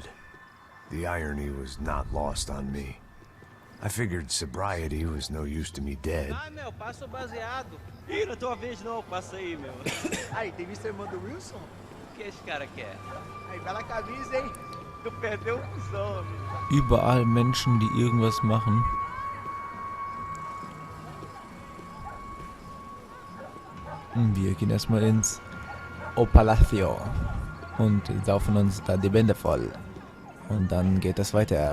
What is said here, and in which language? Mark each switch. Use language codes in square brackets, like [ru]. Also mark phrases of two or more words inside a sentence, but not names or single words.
[en] The irony was not lost on me. I figured sobriety was no use to me dead. [pt] Ah, meu, passa o baseado. Ih, não é tua vez não, passa aí, meu. Aí, tem visto a irmã do Wilson? O que esse cara quer? Aí, bela camisa, hein? Tu perdeu o cuzão, amigo. [de] Überall Menschen, die irgendwas machen. Wir gehen erstmal ins Palacio und saufen uns da die Bände voll. Und dann geht es weiter.